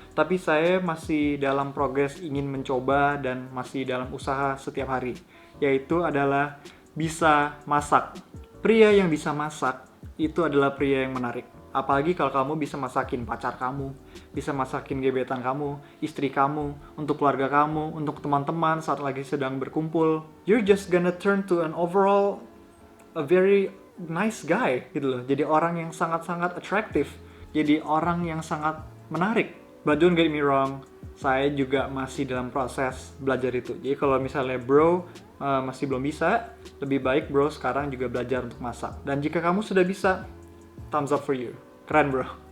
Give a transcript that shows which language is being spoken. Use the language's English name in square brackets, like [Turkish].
[Indonesian] Tapi saya masih dalam progres ingin mencoba dan masih dalam usaha setiap hari. Yaitu adalah bisa masak. Pria yang bisa masak, itu adalah pria yang menarik. Apalagi kalau kamu bisa masakin pacar kamu, bisa masakin gebetan kamu, istri kamu, untuk keluarga kamu, untuk teman-teman saat lagi sedang berkumpul. [English] You're just gonna turn to an overall a very nice guy gitu loh. [Indonesian] Jadi orang yang sangat-sangat atraktif. Jadi orang yang sangat menarik. [English] But don't get me wrong, [Indonesian] saya juga masih dalam proses belajar itu. Jadi kalau misalnya bro masih belum bisa, lebih baik bro sekarang juga belajar untuk masak. Dan jika kamu sudah bisa, [English] thumbs up for you. [Indonesian] Keren bro.